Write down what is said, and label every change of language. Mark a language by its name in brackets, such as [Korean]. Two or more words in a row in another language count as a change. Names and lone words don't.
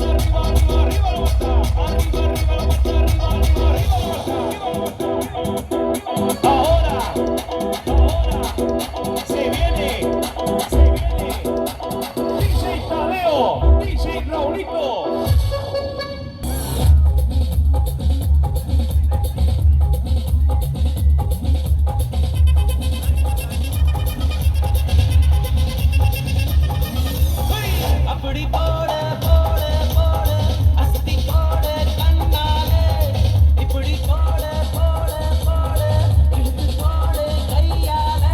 [Spanish] Arriba, arriba, arriba la Marta. Arriba, arriba la Marta. Arriba, arriba, arriba la Marta. Ahora, se viene DJ Tadeo, DJ Raulito. [Tamil] அப்படி போட போட போட அஸ்தி போட கண்ணாலே இப்படி போட போட போட இழுத்து போட கையாலே